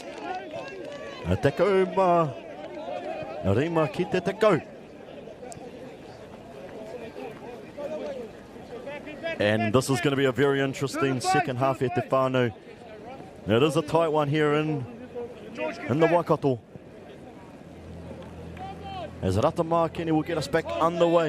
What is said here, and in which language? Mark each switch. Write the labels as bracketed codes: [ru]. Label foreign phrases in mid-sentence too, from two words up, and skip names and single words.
[mi] Te kau ma rima ki te kau. [en] And this is going to be a very interesting second half at Te Whānau. It is a tight one here in the Waikato. As Ratama Kenny will get us back underway.